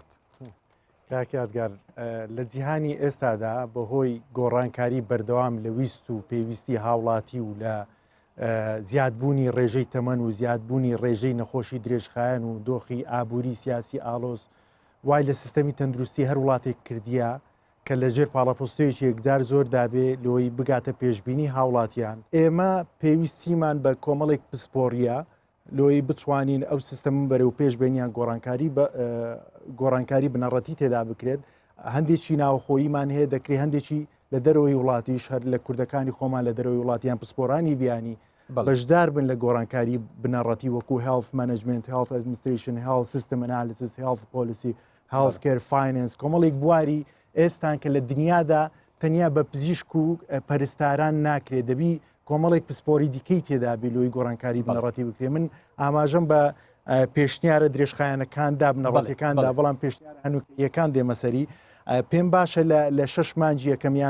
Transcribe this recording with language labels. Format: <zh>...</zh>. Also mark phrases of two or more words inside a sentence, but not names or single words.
<ckb>کاکیاتگار لە جیهانی ئێستادا بەهۆی گۆڕانکاری بەردەوام لە ویست و پێویستی هاوڵاتی و لە زیادبوونی ڕێژەی تەمەن و زیادبوونی ڕێژەی نەخۆشی درێژخایەن و دۆخی ئابووری سیاسی ئالۆز وای لە سیستەمی تەندروستی هەر وڵاتێک کردیە کە لە ژێر پاڵەپۆستەیەکی یەکجار زۆر دابێ لۆی بگاتە پێشببینی هاوڵاتیان ئێمە پێویستیمان بە کۆمەڵێک پسپۆریە لۆی بتوانین ئەو سیستەم بەرە و پێشبێنیان گۆڕانکاری بنەڕەتی تێدا بکرێت هەندێکی ناوخۆییمان هەیە دەکرێت هەندێکی لە دەرەوەی وڵاتیش هەر لە کوردەکانی خۆمان لە دەرەوەی وڵاتیان پسپۆرانی بیانی بەشدار بن لە گۆڕانکاری بنەڕەتی وەکو</ckb> <en>health management health administration health system analysis health policy health care finance</en> <ckb>کۆمەڵێک بواری ئێستان کە لە دنیادا تەنیا بە پزیشک و پەرستاران ناکرێت دەبی کۆمەڵێک پسپۆری دیکەی تێدا بێلۆی گۆڕانکاری بنەڕەتی بکرێ من ئاماژەم بە پێشنیارە درێژخایەنەکاندا بنەڕەتەکاندا بەڵام پێشنیارەکان دێمەسەری پێم باشە لە 6 مانجی یەکەمیان</ckb>